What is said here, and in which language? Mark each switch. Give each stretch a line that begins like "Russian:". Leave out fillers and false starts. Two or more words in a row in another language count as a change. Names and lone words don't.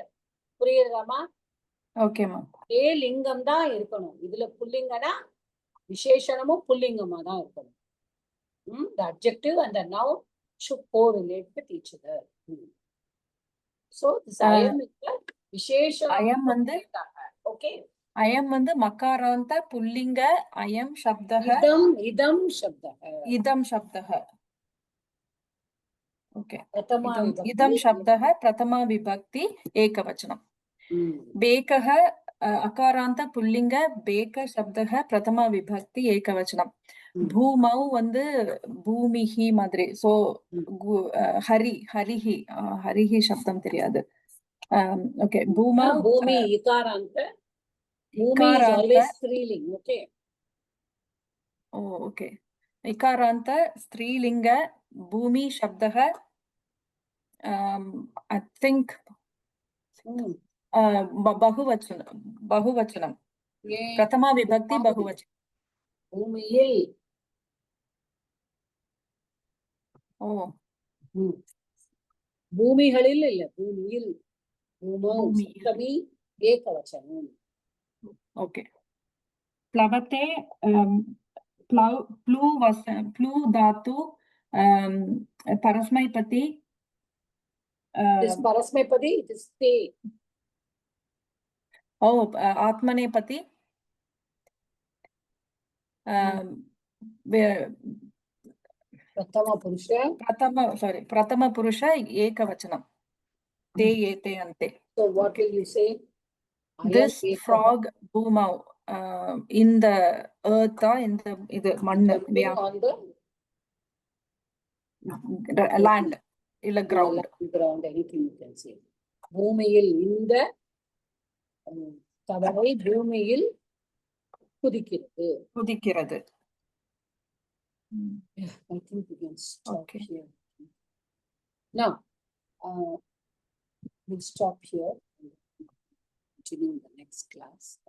Tamil: புரியுதாமா?
English: Okay, ma'am.
Tamil: ஏ லிங்கம் தான் இருக்கணும். இதுல புல்லிங்கனா விசேஷணமும் புல்லிங்கமா தான் இருக்கணும்.
English: The adjective and the noun should correlate with each other. So this ayam is the visheshanam.
Tamil: Ayam வந்து
English: okay.
Tamil: Ayam வந்து
Sanskrit: मकारान्त पुल्लिङ्ग अयम् शब्दः इदम् शब्दः. इदम् शब्दः. Okay. प्रथमा विभक्ति. इदम् शब्दः प्रथमा विभक्ति एकवचनम्. बेकः अकारान्त पुल्लिंग बेक शब्दः प्रथमा विभक्ति एकवचनम.
Tamil: भूमौ வந்து பூமிஹி மாதிரி. So ஹரிஹி சப்தம் தெரியாது. Okay, பூமௌ
Sanskrit: भूमि इकारान्त.
English: Bhumi is always striling, okay? Oh, okay.
Sanskrit: इकारान्त स्त्रीलिंग भूमि शब्दः
English: I think
Sanskrit: बहुवचनं. प्रथमा विभक्ति बहुवचनं.
Tamil: பூமியில். ஓ, பூமிகளில் இல்ல, பூமியில்.
Sanskrit: भूमौ सप्तमी एकवचनम्.
Tamil: ஓகே.
Sanskrit: प्लवते प्लू धातु परस्मैपदी.
English: This parasmaipadi, it is te.
Sanskrit: Oh, आत्मनेपदी. प्रथम पुरुष एकवचनम. ते एते अन्ते.
English: So what will you say? This frog boomau in the earth or in the மண்ணு on the land இல்ல ground. Ground, anything you can say.
Tamil: பூமியில் இந்த தவளை பூமியில் குதிக்கிறது.
English: Yeah, I think we can stop here. Now, we'll stop here. Continue in the next class.